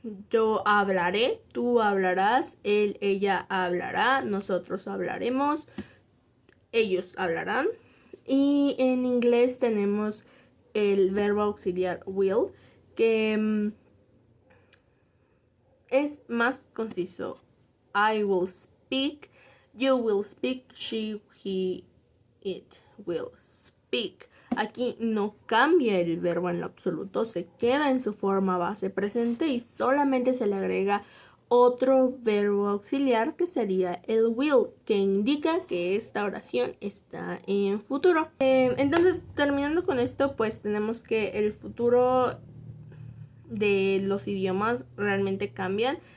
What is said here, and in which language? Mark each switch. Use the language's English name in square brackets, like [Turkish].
[Spanish] Yo hablaré, tú hablarás, él, ella hablará, nosotros hablaremos, ellos hablarán. Y en inglés tenemos el verbo auxiliar will, que es más conciso. [English] I will speak, you will speak, she, he, it will speak. [Spanish] Aquí no cambia el verbo en lo absoluto, se queda en su forma base presente y solamente se le agrega otro verbo auxiliar que sería el will, que indica que esta oración está en futuro. Entonces, terminando con esto, pues tenemos que el futuro de los idiomas realmente cambian.